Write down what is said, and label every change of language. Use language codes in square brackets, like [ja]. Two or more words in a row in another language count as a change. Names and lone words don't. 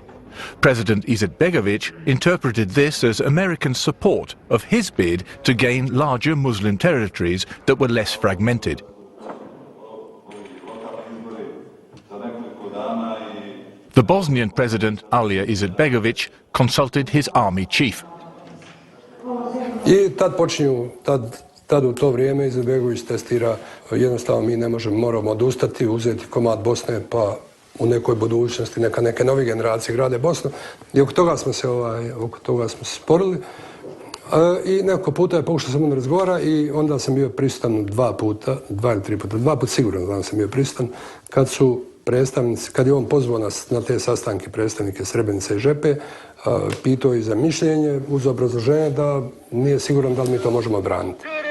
[en] President Izetbegović interpreted this as American support of his bid to gain larger Muslim territories that were less fragmented. The Bosnian president Alija Izetbegović consulted his army chief. [bs] I tad počinju, tad u to vrijeme Izetbegović testira, jednostavno mi ne možemo, moramo odustati, uzeti komad Bosne pa u nekoj budućnosti neke nove generacije grade Bosnu. I oko toga smo se sporili. I nekoliko puta je pokušao sam razgovara i onda sam bio prisutan dva ili tri puta, dva puta sigurno znam sam bio prisutan, kad je on pozvao nas na te sastanke predstavnike Srebrenice i Žepe, pitao i za mišljenje uz obrazloženje da nije siguran da li mi to možemo odbraniti.